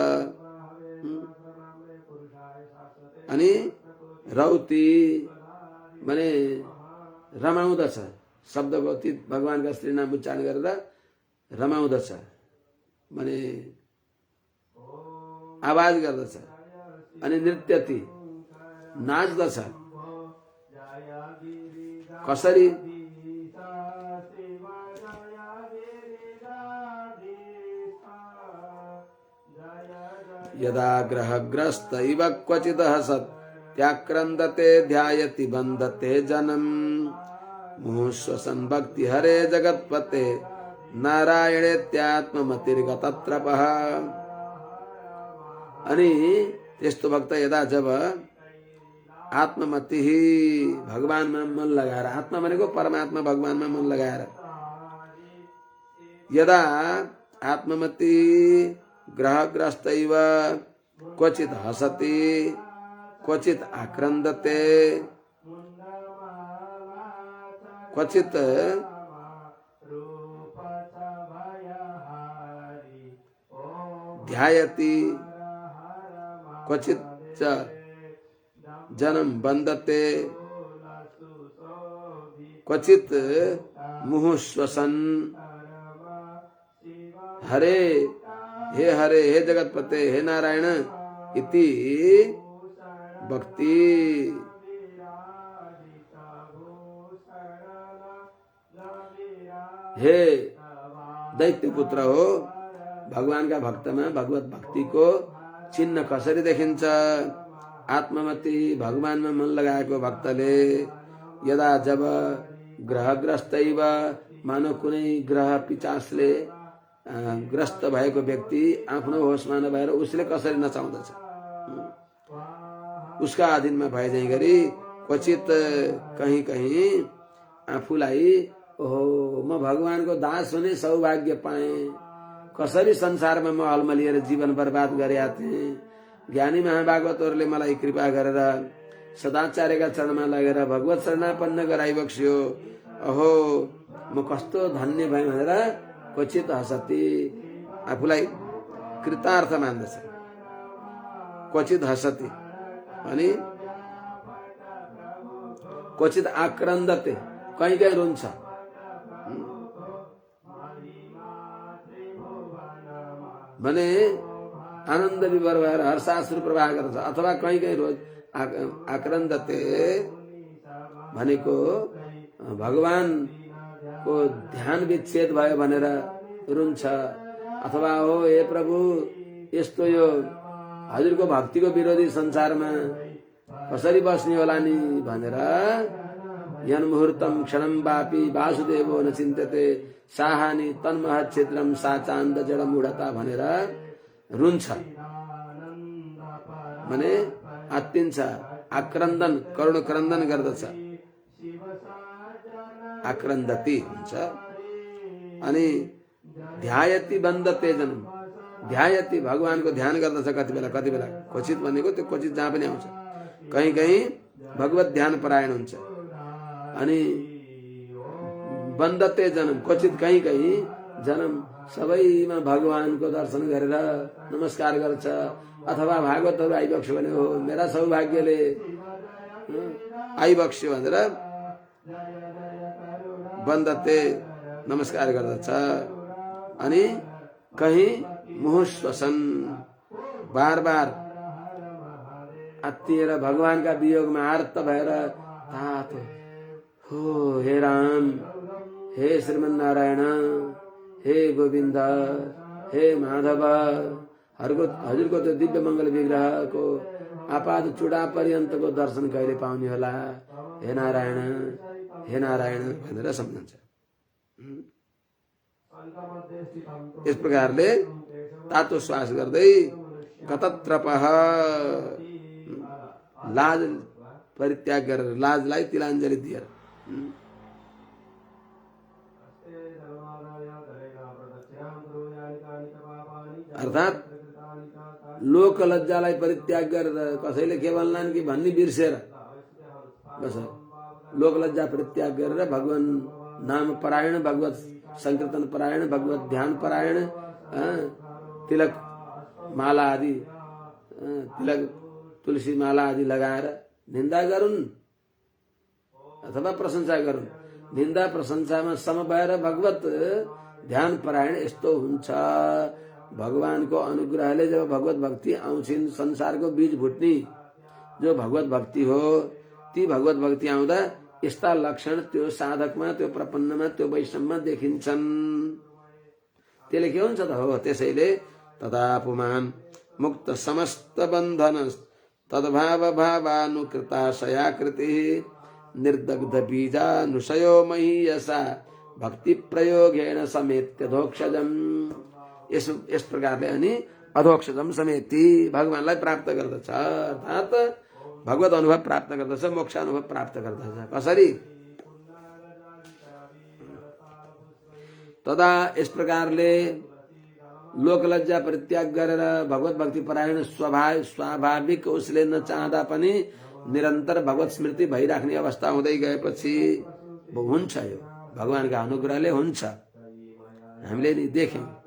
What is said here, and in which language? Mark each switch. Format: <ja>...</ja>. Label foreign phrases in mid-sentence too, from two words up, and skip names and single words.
<ne>अनि रौती माने रमाउँदछ, शब्दको तीत भगवानका श्री नाम उच्चारण गरेर रमाउँदछ माने आवाज गर्दछ अनि नृत्यति नाच्दछ। कसरी?</ne> <sa>यदा ग्रहग्रस्त इव क्वचित् हसत् त्याक्रन्दते ध्यायति बन्धते जनम् मुहुश्वसन् भक्ति हरे जगत्पते नारायणेत्यात्ममतिर्गतत्रपः।</sa> <ne>अनि त्यस्तो भक्त यदा जब आत्ममति भगवानमा मन लगाएर, आत्मा भनेको परमात्मा भगवानमा मन लगाएर,</ne> <sa>यदा आत्ममति ग्रहग्रस्त इव क्वचित् हसति क्वचित् आक्रन्दते क्वचित् ध्यायति क्वचित् जनम बंधते क्वचित् मुहुश्वसन हरे हे हरे हे जगतपते हे नारायण इति भक्ति।</sa> <ne>हे दैत्य पुत्र हो, भगवान का भक्त में भगवत भक्ति को चिन्ह कसरी देखिन्छ? आत्ममति भगवान में मन लगाएको भक्तले यदा जब ग्रहग्रस्त मानव कुनै ग्रह पिचासले ग्रस्त भएको व्यक्ति आफ्नो होसमा नभएर उसले कसरी नचाउँदछ, उसका अधीनमा भएझै गरी क्वचित कहीं कहीं आफूलाई ओहो म भगवानको दास हुने सौभाग्य पाए, कसरी संसारमा म अलमलिएर जीवन बर्बाद गरेका थिएँ, ज्ञानी महाभागवतहरूले मलाई कृपा गरेर सदाचार्यका चरणमा लगेर भगवत शरणापन्न गराइबक्स्यो, अहो म कस्तो धन्य भएँ भनेर</ne> <sa>क्वचित हसति,</sa> <ne>आफूलाई कृतार्थ मान्दछ।</ne> <sa>क्वचित हसति</sa> <ne>अनि</ne> <sa>क्वचित आक्रन्दते,</sa> <ne>कहीँ कहीँ रुन्छ, भने आनन्द विभोर भएर हर्षाश्रु प्रवाह गर्दछ। अथवा कहीँ कहीँ रोज आक्रन्दते भनेको भगवानको ध्यान विच्छेद भयो भनेर रुन्छ, अथवा हो हे प्रभु यस्तो यो हजुरको भक्तिको विरोधी संसारमा कसरी बस्ने होला नि भनेर</ne> <sa>यन्मुहूर्तम क्षणम वापी वासुदेवो न चिन्त्यते साहानी तन्मह क्षेत्रम साचान्द जड मूढता</sa> <ne>भनेर रुन्छ, भने आत्तिन्छ, आक्रन्दन करुण क्रन्दन गर्दछ, आक्रन्दति हुन्छ। अनि</ne> <sa>ध्यायति बन्धते जनम,</sa> <ne>ध्यायति भगवानको ध्यान गर्दछ कति बेला क्वचित भनेको त्यो क्वचित जहाँ पनि आउँछ कहीं कहीं भगवत ध्यान परायण हुन्छ अनि</ne> <sa>बन्दते जन्म क्वचित</sa> <ne>कहीं कहीं जन्म सबैमा भगवानको दर्शन गरेर नमस्कार गर्छ अथवा भागवतहरू आइबक्स्यो भने हो मेरा सौभाग्यले आइबक्स्यो भनेर बन्दते नमस्कार गर्दछ अनि कहीं मुहुश्वसन बार बार आत्तिएर भगवानका वियोगमा आर्त भएर तातो हो हे राम हे श्रीमन्नारायण हे गोविन्द हे माधव हजुरको त्यो दिव्य मङ्गल विग्रहको आपाद चुडा पर्यन्तको दर्शन कहिले पाउने होला हे नारायण भनेर सम्झन्छ। यस प्रकारले तातो श्वास गर्दै गतत्रपः लाज परित्याग गरेर लाजलाई तिलाञ्जली दिएर अर्थात लोक लज्जालाई परित्याग गरेर कसैले के भन्लान् कि भन्ने बिर्सेर बस लोक लज्जा परित्याग गरेर भगवान नाम परायण भगवत संकीर्तन परायण भगवत ध्यान परायण तिलक माला आदि तिलक तुलसी माला आदि लगाएर निन्दा गरून् अथवा प्रशंसा गरून् निन्दा प्रशंसामा सम भएर भगवत ध्यान परायण यस्तो हुन्छ भगवानको अनुग्रहले जब भगवत भक्ति आउँछिन् संसारको बीज भुट्ने जो भगवत भक्ति हो ती भगवत भक्ति आउँदा यस्ता लक्षण त्यो साधकमा त्यो प्रपन्नमा त्यो वैष्णवमा देखिन्छन् त्यसले के हुन्छ त हो त्यसैले</ne> <sa>तथा पुमान मुक्त समस्त बन्धन तद्भाव भावानुकृताशयाकृति निर्दग्ध बीजानुशयो महीयसा भक्ति प्रयोगेण समेत्य धोक्षजम</sa> <ne>यस प्रकारले अनि</ne> <sa>अधोक्षजम समेति</sa> <ne>भगवानलाई प्राप्त गर्दछ अर्थात भगवत अनुभव प्राप्त गर्दछ मोक्ष अनुभव प्राप्त गर्दछ कसरी तदा यस प्रकारले लोकलज्जा परित्याग गरेर भगवत भक्ति परायण स्वाभाविक उसले नचाहँदा पनि निरन्तर भगवत स्मृति भइराख्ने अवस्था हुँदै गएपछि हुन्छ यो भगवानका अनुग्रहले हुन्छ हामीले नि देख्यौं</ne>